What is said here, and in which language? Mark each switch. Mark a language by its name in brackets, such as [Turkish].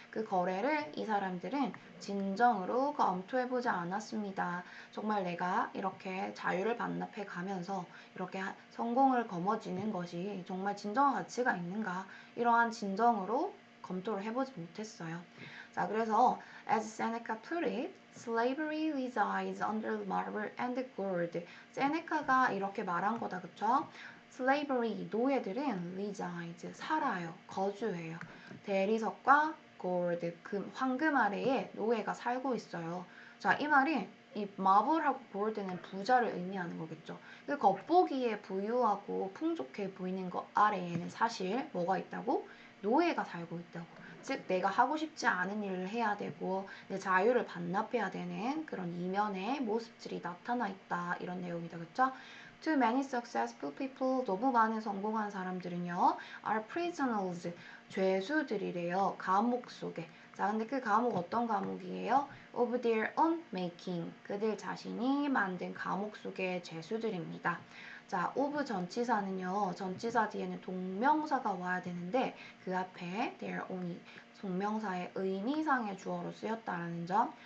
[Korean] 그 거래를 이 사람들은 진정으로 검토해보지 않았습니다. 정말 내가 이렇게 자유를 반납해 가면서 이렇게 성공을 거머쥐는 것이 정말 진정한 가치가 있는가, 이러한 진정으로 검토를 해보지 못했어요. 자, 그래서 [English] as Seneca put it, slavery resides under marble and gold. [Korean] 세네카가 이렇게 말한 거다, 그쵸? slavery, 노예들은 resides, 살아요, 거주해요. 대리석과 gold, 황금 아래에 노예가 살고 있어요. 자, 이 말이 이 마블하고 골드는 부자를 의미하는 거겠죠. 그 겉보기에 부유하고 풍족해 보이는 것 아래에는 사실 뭐가 있다고? 노예가 살고 있다고. 즉 내가 하고 싶지 않은 일을 해야 되고 내 자유를 반납해야 되는 그런 이면의 모습들이 나타나 있다, 이런 내용이다. 그쵸? [English] To many successful people, [Korean] 너무 많은 성공한 사람들은요, [English] are prisoners, [Korean] 죄수들이래요. 감옥 속에. 자, 근데 그 감옥 어떤 감옥이에요? [English] Of their own making, [Korean] 그들 자신이 만든 감옥 속의 죄수들입니다. 자, of 전치사는요, 전치사 뒤에는 동명사가 와야 되는데 그 앞에 their own이 동명사의 의미상의 주어로 쓰였다라는 점.